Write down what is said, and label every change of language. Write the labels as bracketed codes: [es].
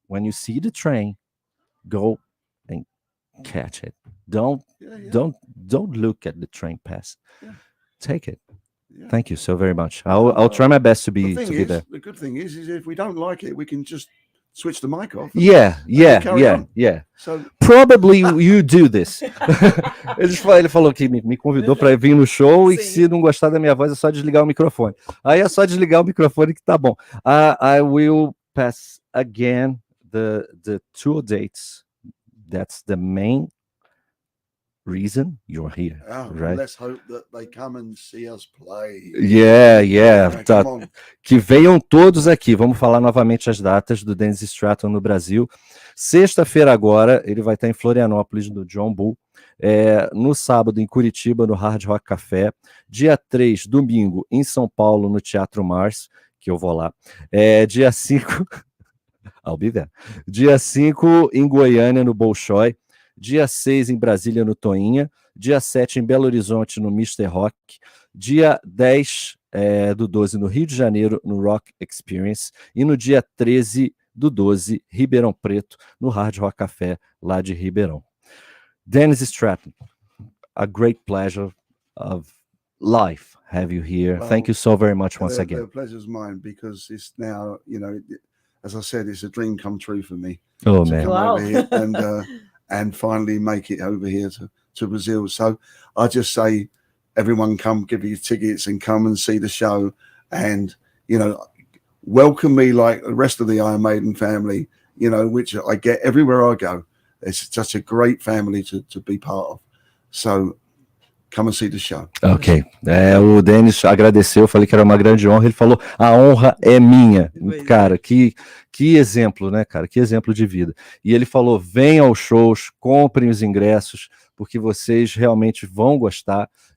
[en] When you see the train, go and catch it. Don't look at the train pass. Yeah. Take it. Yeah. Thank you so very much. I'll try my best to be there. The good thing is if we don't like it, we can just switch the mic off. Yeah. So probably you do this. [pt] Ele falou que me convidou para vir no show e que se não gostar da minha voz é só desligar o microfone. Aí é só desligar o microfone que tá bom. [en] I will pass again the tour dates. That's the main reason you're here, right? Let's hope that they come and see us play. [pt] Yeah. Tá. Que venham todos aqui. Vamos falar novamente as datas do Dennis Stratton no Brasil. Sexta-feira agora, ele vai estar em Florianópolis, no John Bull. No sábado, em Curitiba, no Hard Rock Café. Dia 3, domingo, em São Paulo, no Teatro Mars, que eu vou lá. Dia 5, [en] I'll be there. [pt] Dia 5, em Goiânia, no Bolshoi. Dia 6 em Brasília, no Toinha. Dia 7 em Belo Horizonte, no Mr. Rock. Dia 10 do 12 no Rio de Janeiro, no Rock Experience. E no dia 13 do 12, Ribeirão Preto, no Hard Rock Café, lá de Ribeirão. [en] Dennis Stratton, a great pleasure of life have you here. Well, thank you so very much once again. The pleasure's mine because it's now, as I said, it's a dream come true for me. Oh, man. Wow. Over here and finally make it over here to Brazil. So I just say everyone come give you tickets and come and see the show, and you know, welcome me like the rest of the Iron Maiden family, you know, which I get everywhere I go. It's such a great family to be part of. So come and see the show. Ok. [pt] O Dennis agradeceu, eu falei que era uma grande honra. Ele falou: a honra é minha. Cara, que exemplo, né, cara? Que exemplo de vida. E ele falou: venham aos shows, comprem os ingressos, porque vocês realmente vão gostar.